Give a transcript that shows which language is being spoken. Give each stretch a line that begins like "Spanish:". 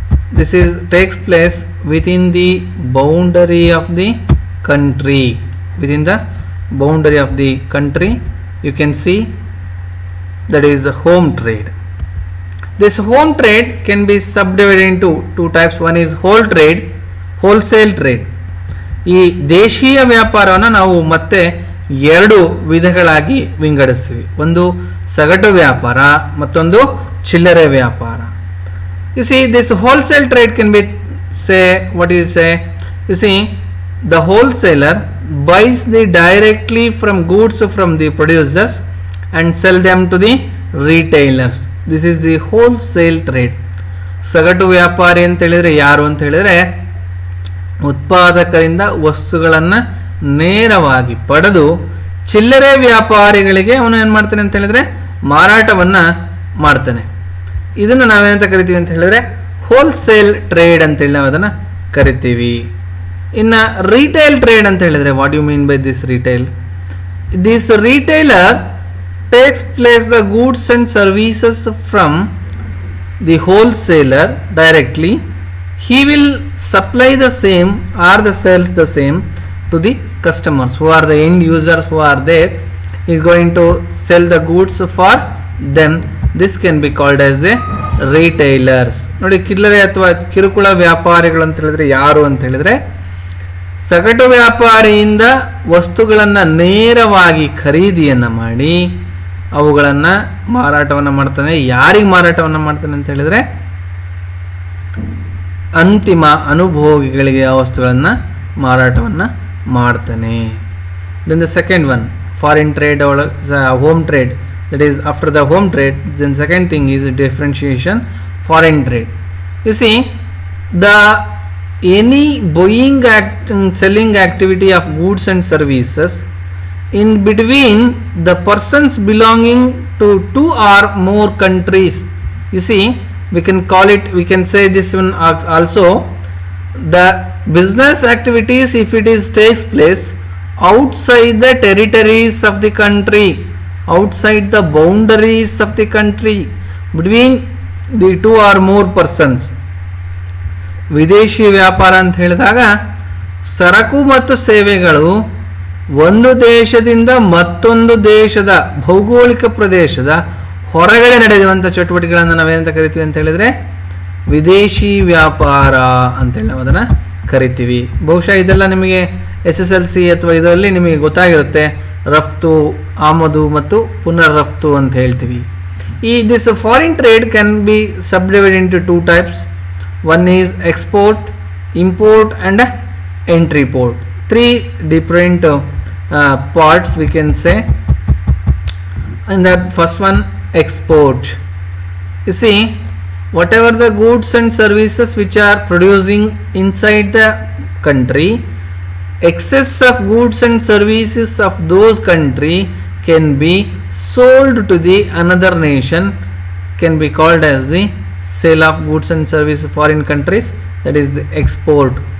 English: This takes place within the boundary of the country. Within the boundary of the country, you can see that is home trade. This home trade can be subdivided into 2 types. One is wholesale trade.
Kannada: ಈ ದೇಶೀಯ ವ್ಯಾಪಾರವನ್ನು ನಾವು ಮತ್ತೆ 2 ವಿಧಗಳಾಗಿ ವಿಂಗಡಿಸ್ತೀವಿ. ಒಂದು ಸಗಟು ವ್ಯಾಪಾರ, ಮತ್ತೊಂದು ಚಿಲ್ಲರೆ ವ್ಯಾಪಾರ.
English: You see, this wholesale trade can be, say, what you say, you see, the wholesaler buys the directly from goods from the producers and sell them to the retailers. This is the wholesale trade.
Kannada: ಸಗಟು ವ್ಯಾಪಾರಿ ಅಂತ ಹೇಳಿದ್ರೆ ಯಾರು ಅಂತ ಹೇಳಿದ್ರೆ, ಉತ್ಪಾದಕರಿಂದ ವಸ್ತುಗಳನ್ನು ನೇರವಾಗಿ ಪಡೆದು ಚಿಲ್ಲರೆ ವ್ಯಾಪಾರಿಗಳಿಗೆ ಅವನು ಏನು ಮಾಡ್ತಾನೆ ಅಂತ ಹೇಳಿದ್ರೆ ಮಾರಾಟವನ್ನು ಮಾಡ್ತಾನೆ. ಇದನ್ನು ನಾವೇನಂತ ಕರಿತೀವಿ ಅಂತ ಹೇಳಿದ್ರೆ ಹೋಲ್ಸೇಲ್ ಟ್ರೇಡ್ ಅಂತೇಳಿ ನಾವು ಅದನ್ನು ಕರಿತೀವಿ.
English: ಇನ್ನು retail trade
Kannada: ಅಂತ ಹೇಳಿದ್ರೆ,
English: What you mean by this retail? This retailer takes place the goods and services from the wholesaler directly. He will supply the same or the sells the same to the customers who are the end users who are there. He is going to sell the goods for them. This can be called as a retailers.
Kannada: ನೋಡಿ, ಚಿಲ್ಲರೆ ಅಥವಾ ಕಿರುಕುಳ ವ್ಯಾಪಾರಿಗಳು ಅಂತ ಹೇಳಿದ್ರೆ ಯಾರು ಅಂತ ಹೇಳಿದ್ರೆ, ಸಗಟು ವ್ಯಾಪಾರಿಯಿಂದ ವಸ್ತುಗಳನ್ನು ನೇರವಾಗಿ ಖರೀದಿಯನ್ನು ಮಾಡಿ ಅವುಗಳನ್ನು ಮಾರಾಟವನ್ನು ಮಾಡ್ತಾನೆ. ಯಾರಿಗೆ ಮಾರಾಟವನ್ನು ಮಾಡ್ತಾನೆ ಅಂತ ಹೇಳಿದ್ರೆ, ಅಂತಿಮ ಅನುಭೋಗಿಗಳಿಗೆ ಆ ವಸ್ತುಗಳನ್ನು ಮಾರಾಟವನ್ನು ಮಾಡ್ತಾನೆ.
English: Then the second one, foreign trade or home trade, that is after the home trade, then second thing is differentiation, foreign trade. You see, the any buying selling activity of goods and services in between the persons belonging to two or more countries. You see, we can call it, we can say this one also, the business activities, if it is takes place outside the territories of the country, outside the boundaries of the country, between the two or more persons.
Kannada: ವಿದೇಶಿ ವ್ಯಾಪಾರ ಅಂತ ಹೇಳಿದಾಗ ಸರಕು ಮತ್ತು ಸೇವೆಗಳು ಒಂದು ದೇಶದಿಂದ ಮತ್ತೊಂದು ದೇಶದ ಭೌಗೋಳಿಕ ಪ್ರದೇಶದ ಹೊರಗಡೆ ನಡೆಯುವಂಥ ಚಟುವಟಿಕೆಗಳನ್ನು ನಾವೇನಂತ ಕರಿತೀವಿ ಅಂತ ಹೇಳಿದ್ರೆ ವಿದೇಶಿ ವ್ಯಾಪಾರ ಅಂತೇಳಿ ನಾವು ಅದನ್ನು ಕರಿತೀವಿ. ಬಹುಶಃ ಇದೆಲ್ಲ ನಿಮಗೆ SSLC ಅಥವಾ ಇದರಲ್ಲಿ ನಿಮಗೆ ಗೊತ್ತಾಗಿರುತ್ತೆ. ರಫ್ತು, ಆಮದು ಮತ್ತು ಪುನರ್ ರಫ್ತು ಅಂತ ಹೇಳ್ತೀವಿ.
English: This foreign trade can be subdivide into two types. One is export, import and entry port. Three different parts we can say. And that first one, export. You see, whatever the goods and services which are producing inside the country, excess of goods and services of those country can be sold to the another nation, can be called as the sale of goods and services foreign countries, that is the export.